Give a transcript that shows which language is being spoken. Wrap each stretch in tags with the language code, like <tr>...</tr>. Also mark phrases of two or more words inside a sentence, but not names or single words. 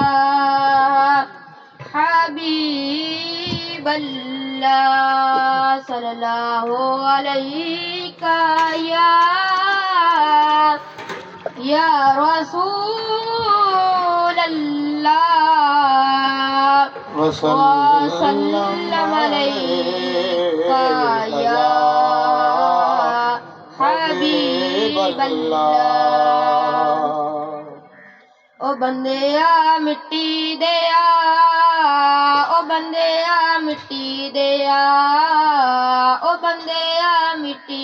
<ar>حبيب الله صلى الله عليك يا رسول الله وسلم عليك يا حبيب الله.</ar> <pa>ਓ ਬੰਦਿਆ ਮਿੱਟੀ ਦਿਆ, ਓ ਬੰਦਿਆ ਮਿੱਟੀ ਦਿਆ, ਓ ਬੰਦਿਆ ਮਿੱਟੀ</pa>